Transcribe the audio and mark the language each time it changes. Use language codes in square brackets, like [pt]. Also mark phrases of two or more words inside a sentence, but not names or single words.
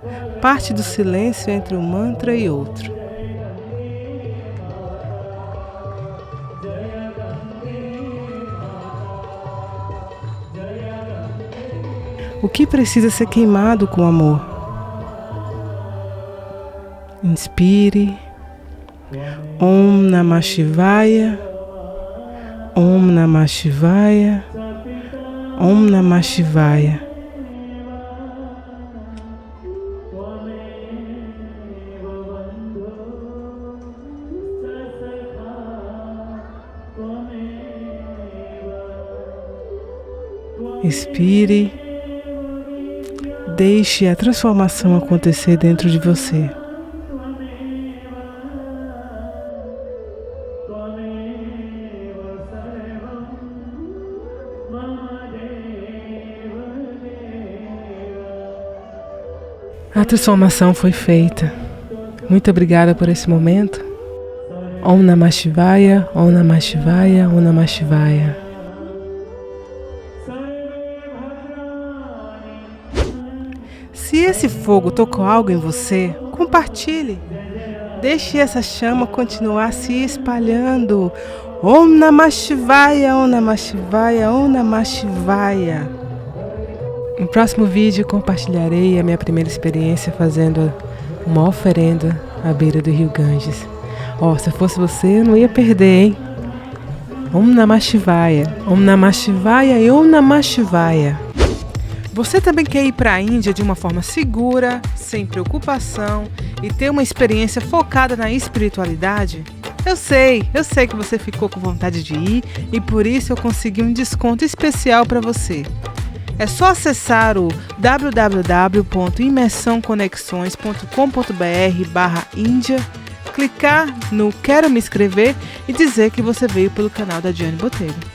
[pt] Parte do silêncio entre um mantra e outro. O que precisa ser queimado com amor? Inspire. [sa] Om Namah Shivaya. Om Namah Shivaya. Om Namah Shivaya. [pt] Expire, deixe a transformação acontecer dentro de você. A transformação foi feita. Muito obrigada por esse momento. [sa] Om Namah Shivaya, Om Namah Shivaya, Om Namah Shivaya. [pt] Se esse fogo tocou algo em você, compartilhe. Deixe essa chama continuar se espalhando. [sa] Om Namah Shivaya, Om Namah Shivaya, Om Namah Shivaya. [pt] No próximo vídeo compartilharei a minha primeira experiência fazendo uma oferenda à beira do rio Ganges. Se eu fosse você, eu não ia perder, hein? [sa] Om Namah Shivaya, Om Namah Shivaya e Om Namah Shivaya. [pt] Você também quer ir para a Índia de uma forma segura, sem preocupação e ter uma experiência focada na espiritualidade? Eu sei que você ficou com vontade de ir e por isso eu consegui um desconto especial para você. É só acessar o www.imersãoconexões.com.br/Índia, clicar no Quero Me Inscrever e dizer que você veio pelo canal da Diane Botelho.